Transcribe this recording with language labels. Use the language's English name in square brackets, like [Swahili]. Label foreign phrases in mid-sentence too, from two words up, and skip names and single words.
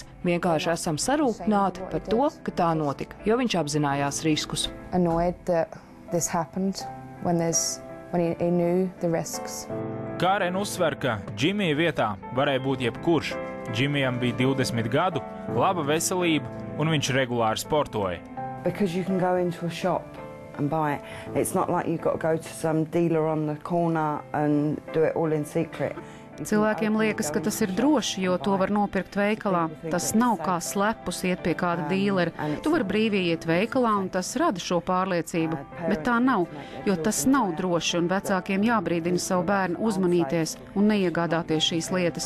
[Latvian] Vienkārši esam sarūktināti par to, ka tā notika, jo viņš apzinājās riskus. Kārene uzsver, ka Džimija vietā varēja būt jebkurš. Džimijam bija 20 gadu, laba veselība un viņš regulāri sportoja. [English] And buy it. It's not like you've got to go to some dealer on the corner and do it all in secret. [Latvian] Cilvēkiem liekas, ka tas ir droši, jo to var nopirkt veikalā. Tas nav kā slepus iet pie kāda dīlera. Tu vari brīvi iet veikalā un tas rada šo pārliecību. Bet tā nav, jo tas nav droši un vecākiem jābrīdina savu bērnu uzmanīties un neiegādāties šīs lietas.